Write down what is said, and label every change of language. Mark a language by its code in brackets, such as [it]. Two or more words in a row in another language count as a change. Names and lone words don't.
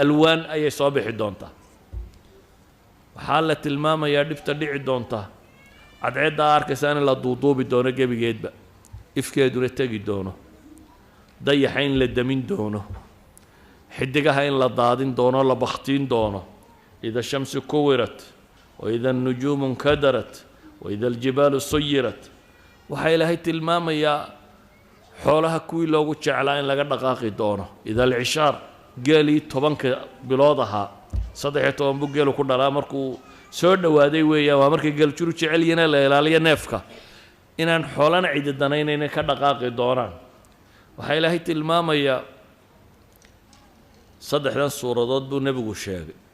[so] Alwaan ayay soo bixi doontaa. Waxaa la tilmaamayaa dhibta dhici doonta. Cadceedda arkaysaa in la duuduubi doono gebigeedba. Ifkeeduna tegi doono. Dayaxa in la damin doono. Xiddigaha in la daadin doono, la bakhtiin doono. [ar] "إذا الشمس كورت. وإذا النجوم انكدرت. وإذا الجبال سيرت." [so] Waxaa Ilaahay tilmaamayaa xoolaha kuwii loogu jeclaa in laga dhaqaaqi doono. [ar] "إذا العشار." [so] Geelii tobanka bilood ahaa, saddex iyo toban buu geelu ku dhalaa. Markuu soo dhowaaday weeyaan, waa markay geel juru jecel yihiin ee la ilaaliyo neefka. Inaan xoolana cidi danaynaynin ka dhaqaaqi doonaan. Waxaa Ilaahay tilmaamayaa saddexdan suuradood buu nebigu sheegay.